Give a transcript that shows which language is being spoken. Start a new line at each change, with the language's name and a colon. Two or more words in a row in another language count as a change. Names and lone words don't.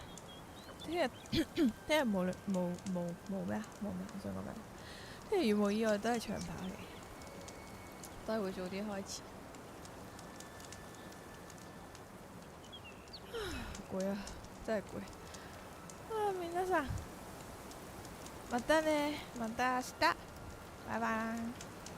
Cantonese: 聽日冇咩啊？冇咩？我想講咩？聽日如無意外都係長跑嚟，都係會早啲開始。攰啊，真係攰。啊，
Japanese: 皆さん、またね、また明日，拜拜。